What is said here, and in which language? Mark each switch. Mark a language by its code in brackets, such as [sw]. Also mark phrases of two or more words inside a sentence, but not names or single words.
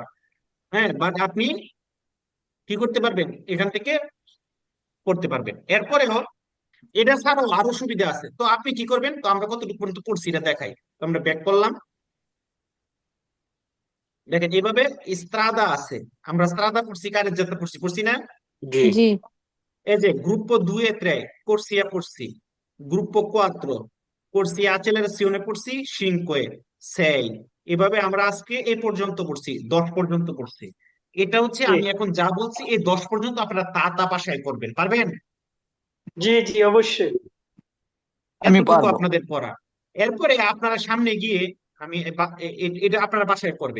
[bn] হ্যাঁ, বাট আপনি কি করতে পারবেন, এখান থেকে করতে পারবেন। এরপরেও এটা ছাড়াও আরো সুবিধা আছে। তো আপনি কি করবেন, তো আমরা কতটুকু পর্যন্ত পড়ছি এটা দেখাই। তো আমরা ব্যাক করলাম, দেখেন এইভাবে স্ত্রাদা আছে, আমরা স্ত্রাদা পড়ছি, কারের যাত্রা পড়ছি না? জি, জি, এই যে [it] gruppo 2 e 3 corsia [bn] পড়ছি, [it] gruppo 4 corsia accelerazione [bn] পড়ছি, 5 6, এভাবে আমরা আজকে এই পর্যন্ত পড়ছি, 10 পর্যন্ত পড়ছি। এটা হচ্ছে আমি এখন যা বলছি এই 10 পর্যন্ত আপনারা তা ভাষায় করবেন, পারবেন? জি জি অবশ্যই। আমি এতটুকু পারবো। আপনাদের পড়া। এরপরে আপনারা সামনে গিয়ে আমি এটা আপনারা বাসায় করবেন।